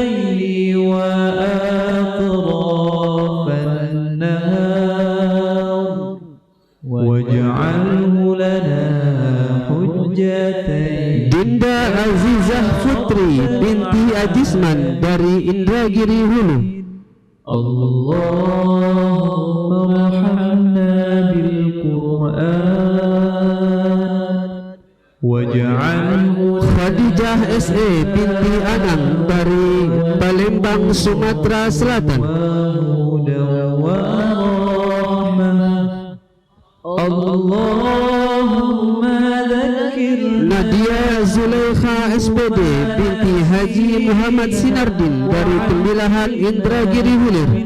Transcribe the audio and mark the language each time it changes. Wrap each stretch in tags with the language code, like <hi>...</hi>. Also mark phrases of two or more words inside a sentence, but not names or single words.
<id>Dinda Azizah Putri binti Ajisman dari Indragiri Hulu.</id> <ar>اللهم ارحمنا بالقرآن واجعله.</ar> <id>Khadijah SE binti Anang dari Palembang, Sumatera Selatan. Nadia Zulaikha SPD binti Haji Muhammad Sinardin dari Tembilahan Indragiri Hilir.</id>